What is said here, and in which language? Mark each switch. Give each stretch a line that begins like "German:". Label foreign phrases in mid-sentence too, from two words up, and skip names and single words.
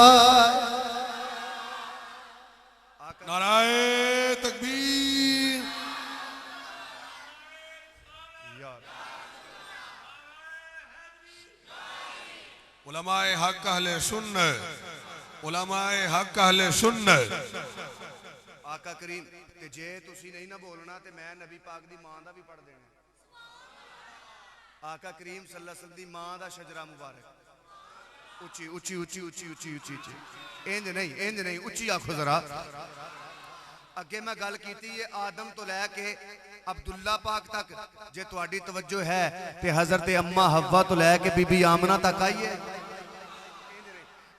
Urdu: نعرۂ تکبیر علمائے حق اہل سنت علمائے حق اہل سنت उलमाए हक अहले सुन्नत
Punjabi: ਆਕਾ ਕਰੀਮ ਤੇ ਜੇ ਤੁਸੀਂ ਨਹੀਂ ਨਾ ਬੋਲਣਾ ਤੇ ਮੈਂ ਨਬੀ ਪਾਕ ਦੀ ਮਾਂ ਦਾ ਭੀ ਪੜ੍ਹ ਦੇਣਾ। ਆਕਾ ਕਰੀਮ
Arabic: صلى الله عليه وسلم
Punjabi: ਦੀ ਮਾਂ ਦਾ ਸ਼ਜਰਾ ਮੁਬਾਰਕ ਉੱਚੀ ਉੱਚੀ ਉੱਚੀ ਉੱਚੀ ਉੱਚੀ ਉੱਚੀ ਉੱਚੀ ਇੰਜ ਨਹੀਂ ਉੱਚੀ ਆਖੋ ਜ਼ਰਾ। ਅੱਗੇ ਮੈਂ ਗੱਲ ਕੀਤੀ ਹੈ ਆਦਮ ਤੋਂ ਲੈ ਕੇ ਅਬਦੁੱਲਾ ਪਾਕ ਤੱਕ ਜੇ ਤੁਹਾਡੀ ਤਵੱਜੋ ਹੈ ਤੇ ਹਜ਼ਰਤ ਅੰਮਾਂ ਹੱਵਾ ਤੋਂ ਲੈ ਕੇ ਬੀਬੀ ਆਮਨਾ ਤੱਕ ਆਈ ਹੈ।